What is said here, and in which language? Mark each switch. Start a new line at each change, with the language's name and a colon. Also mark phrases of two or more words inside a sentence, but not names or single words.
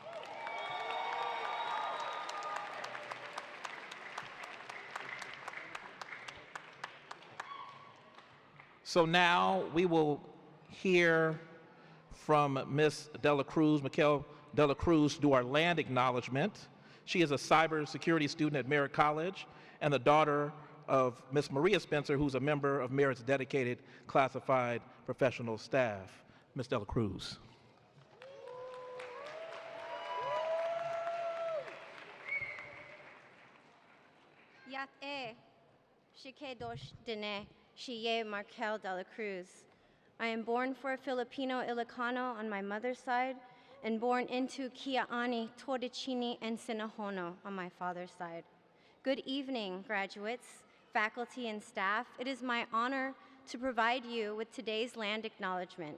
English: So now we will hear from Ms. Dela Cruz, Mikkel Dela Cruz, do our land acknowledgement. She is a cybersecurity student at Merritt College and the daughter of Ms. Maria Spencer, who's a member of Merritt's dedicated classified professional staff. Ms. Dela Cruz. Yat-e, Shikedosh Dene, Shiye Markel Dela Cruz. I am born for a Filipino Ilocano on my mother's side and born into Kiaani, Torricini, and Sinahono on my father's side. Good evening, graduates, faculty, and staff. It is my honor to provide you with today's land acknowledgement.